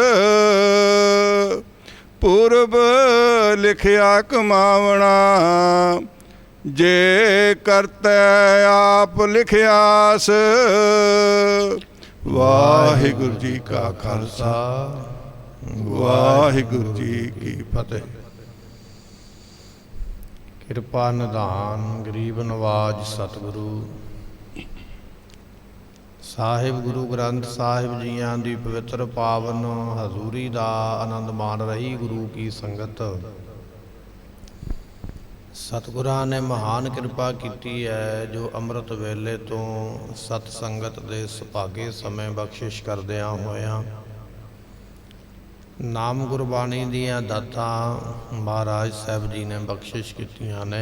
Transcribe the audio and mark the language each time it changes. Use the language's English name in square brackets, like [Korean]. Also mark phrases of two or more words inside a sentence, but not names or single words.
[Hindi] पूर्व लिखिया कमावना जे करतै आप लिखियास। [Punjabi] ਵਾਹਿਗੁਰੂ ਜੀ ਕਾ ਖ਼ਾਲਸਾ ਵਾਹਿਗੁਰੂ ਜੀ ਕੀ ਫ਼ਤਹਿ। ਕਿਰਪਾ ਨਿਧਾਨ ਗਰੀਬ ਨਿਵਾਜ਼ ਸਤਿਗੁਰੂ ਸਾਹਿਬ ਗੁਰੂ ਗ੍ਰੰਥ ਸਾਹਿਬ ਜੀਆਂ ਦੀ ਪਵਿੱਤਰ ਪਾਵਨ ਹਜ਼ੂਰੀ ਦਾ ਆਨੰਦ ਮਾਣ ਰਹੀ ਗੁਰੂ ਕੀ ਸੰਗਤ। ਸਤਿਗੁਰਾਂ ਨੇ ਮਹਾਨ ਕਿਰਪਾ ਕੀਤੀ ਹੈ ਜੋ ਅੰਮ੍ਰਿਤ ਵੇਲੇ ਤੋਂ ਸਤ ਸੰਗਤ ਦੇ ਸੁਭਾਗੇ ਸਮੇਂ ਬਖਸ਼ਿਸ਼ ਕਰਦਿਆਂ ਹੋਇਆਂ ਨਾਮ ਗੁਰਬਾਣੀ ਦੀਆਂ ਦਾਤਾਂ ਮਹਾਰਾਜ ਸਾਹਿਬ ਜੀ ਨੇ ਬਖਸ਼ਿਸ਼ ਕੀਤੀਆਂ ਨੇ।